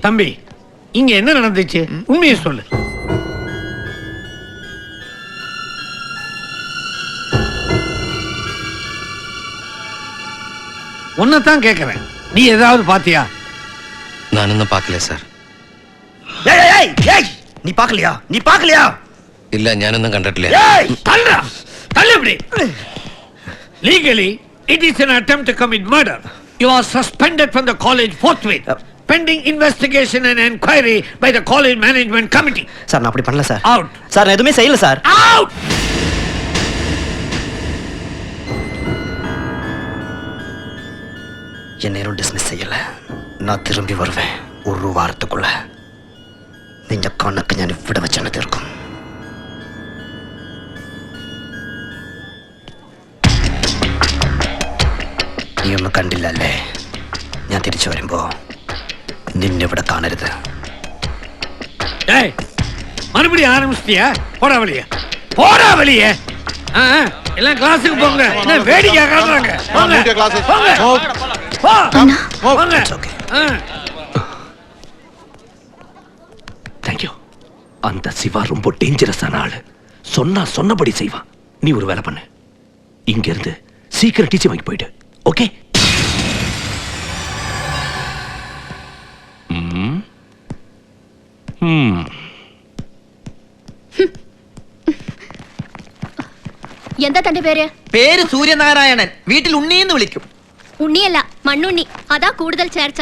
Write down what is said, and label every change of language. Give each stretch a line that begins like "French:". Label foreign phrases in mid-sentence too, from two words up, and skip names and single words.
Tamil: தம்பி, இங்க என்ன நடந்துச்சு? உண்மையை சொல்லு. உன்னதான் கேக்குறேன், நீ ஏதாவது பாத்தியா? நான் இன்னும் பார்க்கல சார். நீ பார்க்கலையா? நீ பார்க்கலையா? இல்ல,
Malayalam: ഞാനൊന്നും കണ്ടിട്ടില്ല.
Tamil: தள்ளுடா, தள்ளு இப்படி.
English: Legally, it is an attempt to commit murder. You are suspended from the college forthwith, pending investigation and inquiry by the college management committee.
Tamil: சார் நான் அப்படி பண்ணல சார். Out. சார் நான் எதுவுமே செய்யல சார். Out. என்னையும் டிஸ்மிஸ் செய்யல. நான் திரும்பி வருவேன் ஒரு வாரத்துக்குள்ள.
Malayalam: നിന്റെ കണ്ണൊക്കെ ഞാൻ ഇവിടെ വെച്ചാണ് തീർക്കും. നീ ഒന്നും കണ്ടില്ലല്ലേ? ഞാൻ തിരിച്ചു വരുമ്പോ നിന്നെ ഇവിടെ കാണരുത്.
Tamil: டேய், மறுபடியும் ஆரம்பிச்சிட்டியா? போடா வெளியே, போடா வெளியே. எல்லாம் கிளாஸுக்கு போங்க. என்ன வேடிக்கை காட்டுறாங்க? போங்க, போங்க, போங்க. தேங்க்யூ. அந்த சிவா ரொம்ப டேஞ்சரஸான ஆளு. சொன்னா சொன்னபடி செய்வான். நீ ஒரு வேலை பண்ணு, இங்க இருந்து சீக்கிரம் டீச்சர் வாங்கி போயிடு. ஓகே?
Malayalam: എന്താ തന്റെ പേര്? പേര് സൂര്യനാരായണൻ. വീട്ടിൽ ഉണ്ണിന്ന് വിളിക്കും. ഉണ്ണിയല്ല, മണ്ണുണ്ണി. അതാ കൂടുതൽ ചേർച്ച.